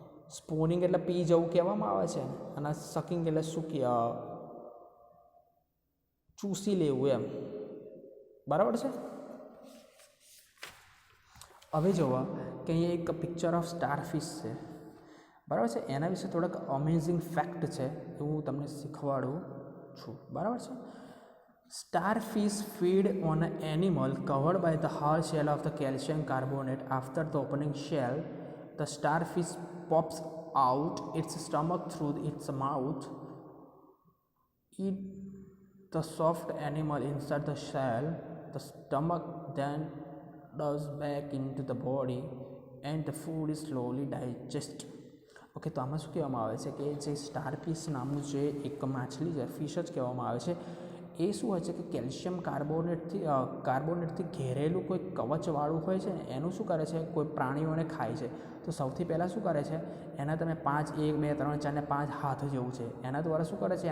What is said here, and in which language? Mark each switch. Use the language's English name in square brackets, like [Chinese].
[Gujarati] સ્પૂનિંગ એટલે પી જવું કહેવામાં આવે છે. અને સકિંગ એટલે શું કે ચૂસી લેવું એમ, બરાબર છે. હવે જોવા કે અહીંયા એક પિક્ચર ઓફ સ્ટારફિશ છે, બરાબર છે. એના વિશે થોડાક અમેઝિંગ ફેક્ટ છે એ હું તમને શીખવાડું છું, બરાબર છે. [English] Starfish feed on an animal covered by the hard shell of the calcium carbonate. After the opening shell, the starfish pops out its stomach through its mouth, eat the soft animal inside the shell. The stomach then does back into the body and the food is slowly digested. [Gujarati] Okay, તો આમાં શું કહેવામાં આવે છે કે જે starfish નામનું જે એક માછલી છે, ફિશ જ કહેવામાં આવે છે, એ શું હોય છે કે કેલ્શિયમ કાર્બોનેટથી ઘેરેલું કોઈ કવચવાળું હોય છે ને એનું શું કરે છે? કોઈ પ્રાણીઓને ખાય છે. તો સૌથી પહેલાં શું કરે છે? એના તમે 5, 1, 2, 3, 4 ને 5 હાથ જેવું છે, એના દ્વારા શું કરે છે?